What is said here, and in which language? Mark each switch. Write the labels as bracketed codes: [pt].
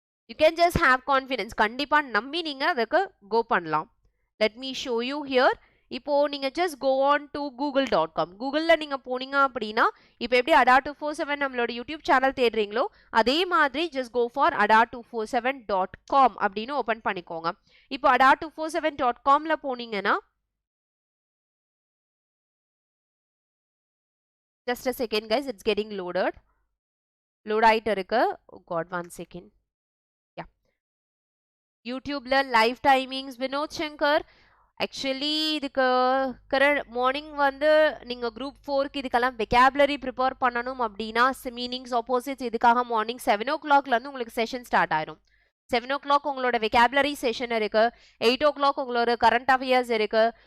[en] You can just have confidence. [ta] கண்டிப்பா நம்பி நீங்க அதுக்கு கோ பண்ணலாம். [en] Let me show you here. [ta] இப்போ நீங்க [en] Just go on to google.com. [ta] கூகுளில் நீங்க போனீங்க அப்படின்னா இப்போ எப்படி அடா 247 நம்மளோட யூடியூப் சேனல் தேடுறீங்களோ அதே மாதிரி [en] just go for ada247.com [ta] அப்படின்னு ஓப்பன் பண்ணிக்கோங்க. இப்போ ada247.comல போனீங்கன்னா [en] just a second guys, it's getting loaded. [ta] Load ஆயிட்டு இருக்கு. [en] Oh god, one second. Yeah, YouTubeல live timings Vinod Shankar. [ta] Actually இதுக்கு மார்னிங் வந்து நீங்க குரூப் 4க்கு இதுக்கெல்லாம் வெக்காபுலரி ப்ரிப்பேர் பண்ணணும் அப்படின்னா மீனிங்ஸ் ஆப்போசிட்ஸ் இதுக்காக மார்னிங் 7 o'clockல இருந்து உங்களுக்கு செஷன் ஸ்டார்ட் ஆயிரும். 7 o'clock உங்களோட வெக்காபுலரி செஷன் இருக்கு. 8 o'clock உங்களோட கரண்ட் அஃபேர்ஸ் இருக்கு.